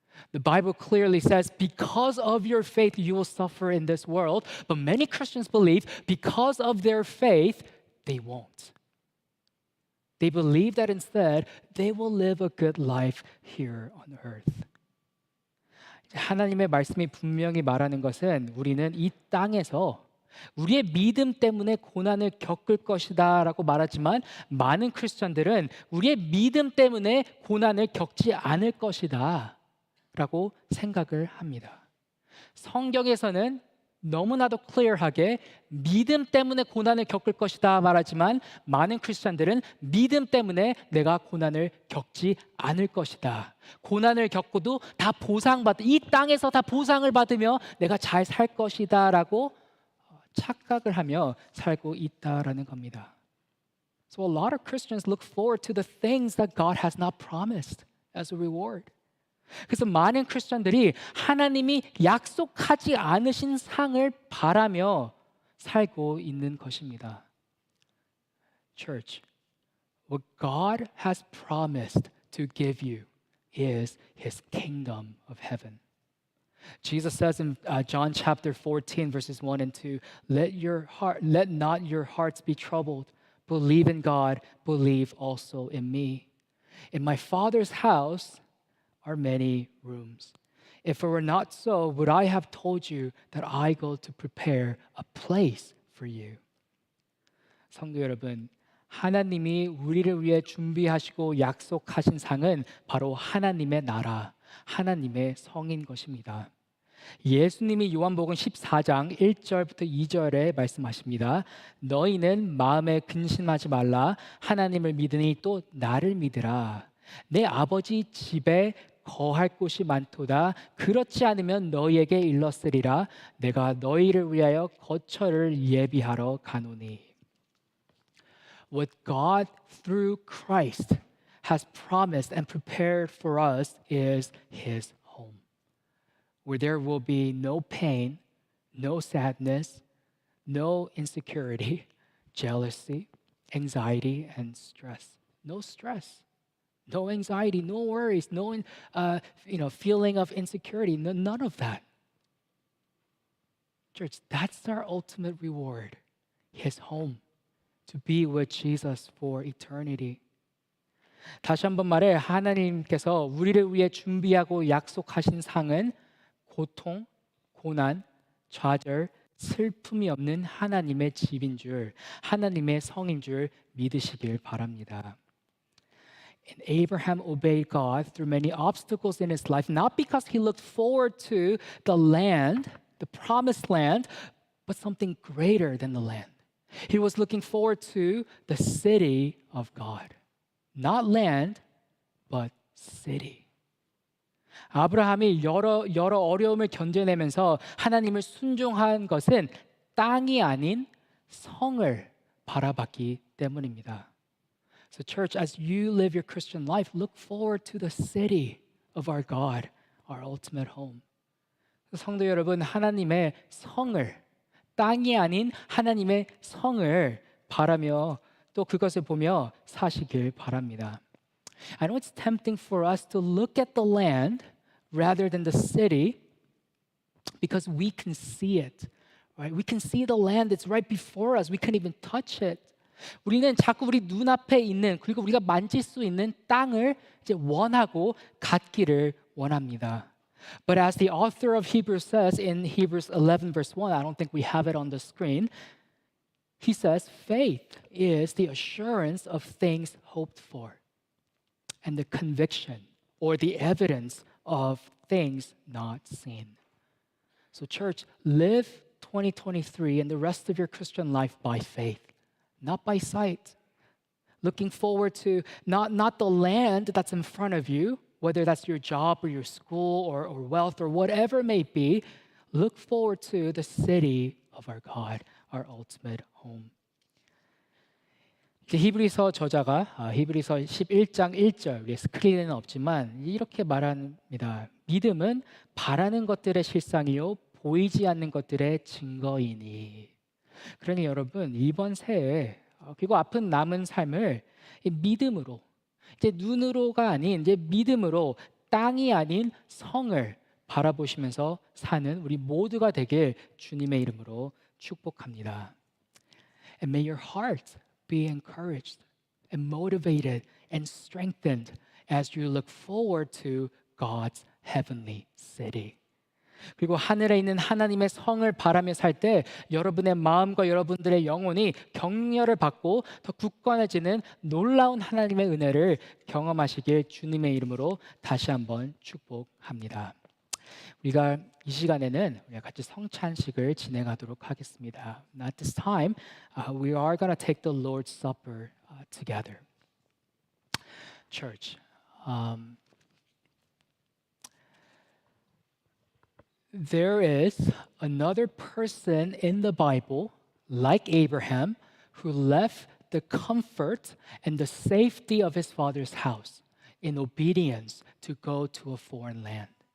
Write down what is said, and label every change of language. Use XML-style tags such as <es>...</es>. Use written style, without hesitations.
<en>The Bible clearly says, because of your faith, you will suffer in this world. But many Christians believe because of their faith, they won't. They believe that instead, they will live a good life here on earth.</en> <ko>하나님의 말씀이 분명히 말하는 것은 우리는 이 땅에서 우리의 믿음 때문에 고난을 겪을 것이다 라고 말하지만 많은 크리스천들은 우리의 믿음 때문에 고난을 겪지 않을 것이다 라고 생각을 합니다. 성경에서는 너무나도 클리어하게 믿음 때문에 고난을 겪을 것이다 말하지만 많은 크리스천들은 믿음 때문에 내가 고난을 겪지 않을 것이다. 고난을 겪고도 다 이 땅에서 다 보상을 받으며 내가 잘 살 것이다 라고 착각을 하며 살고 있다라는 겁니다.</ko> <en>So a lot of Christians look forward to the things that God has not promised as a reward.</en> <ko>그래서 많은 크리스천들이 하나님이 약속하지 않으신 상을 바라며 살고 있는 것입니다.</ko> <en>Church, what God has promised to give you is His kingdom of heaven. Jesus says in John chapter 14, verses 1 and 2, let not your hearts be troubled. Believe in God, believe also in me. In my Father's house are many rooms. If it were not so, would I have told you that I go to prepare a place for you?</en> <ko>성도 여러분, 하나님이 우리를 위해 준비하시고 약속하신 상은 바로 하나님의 나라, 하나님의 성인 것입니다. 예수님이 요한복음 14장 1절부터 2절에 말씀하십니다. 너희는 마음에 근심하지 말라. 하나님을 믿으니 또 나를 믿으라. 내 아버지 집에 거할 곳이 많도다. 그렇지 않으면 너희에게 일렀으리라. 내가 너희를 위하여 거처를 예비하러 가노니.</ko> <en>What God through Christ has promised and prepared for us is His home, where there will be no pain, no sadness, no insecurity, jealousy, anxiety, and stress. No stress, no anxiety, no worries, no feeling of insecurity, none of that. Church, that's our ultimate reward, His home, to be with Jesus for eternity.</en> <ko>다시 한번 말해, 하나님께서 우리를 위해 준비하고 약속하신 상은 고통, 고난, 좌절, 슬픔이 없는 하나님의 집인 줄, 하나님의 성인 줄 믿으시길 바랍니다.</ko> <en>And Abraham obeyed God through many obstacles in his life, not because he looked forward to the land, the promised land, but something greater than the land. He was looking forward to the city of God. Not land, but city.</en> <ko>아브라함이 여러 어려움을 견뎌내면서 하나님을 순종한 것은 땅이 아닌 성을 바라봤기 때문입니다.</ko> <en>So church, as you live your Christian life, look forward to the city of our God, our ultimate home.</en> <ko>성도 여러분, 하나님의 성을, 땅이 아닌 하나님의 성을 바라며 또 그것을 보며 사시길 바랍니다.</ko> <en>I know it's tempting for us to look at the land rather than the city because we can see it, right? We can see the land, it's right before us. We can't even touch it.</en> <ko>우리는 자꾸 우리 눈앞에 있는 그리고 우리가 만질 수 있는 땅을 이제 원하고 갖기를 원합니다.</ko> <en>But as the author of Hebrews says in Hebrews 11 verse 1, I don't think we have it on the screen. He says, faith is the assurance of things hoped for and the conviction or the evidence of things not seen. So church, live 2023 and the rest of your Christian life by faith, not by sight. Looking forward to not the land that's in front of you, whether that's your job or your school or wealth or whatever it may be. Look forward to the city of our God, our ultimate home.</en> <ko>히브리서 저자가 히브리서 11장 1절, 우리 스크린에는 없지만 이렇게 말합니다. 믿음은 바라는 것들의 실상이요 보이지 않는 것들의 증거이니. 그러니 여러분, 이번 새해 그리고 앞으로 남은 삶을 믿음으로, 이제 눈으로가 아닌 이제 믿음으로 땅이 아닌 성을 바라보시면서 사는 우리 모두가 되길 주님의 이름으로 축복합니다.</ko> <en>And may your heart be encouraged and motivated and strengthened as you look forward to God's heavenly city.</en> <ko>그리고 하늘에 있는 하나님의 성을 바라며 살 때 여러분의 마음과 여러분들의 영혼이 격려를 받고 더 굳건해지는 놀라운 하나님의 은혜를 경험하시길 주님의 이름으로 다시 한번 축복합니다. 우리가 이 시간에는 우리가 같이 성찬식을 진행하도록 하겠습니다.</ko> <en>At this time, we are going to take the Lord's Supper together. Church, there is another person in the Bible, like Abraham, who left the comfort and the safety of his father's house in obedience to go to a foreign land.</en>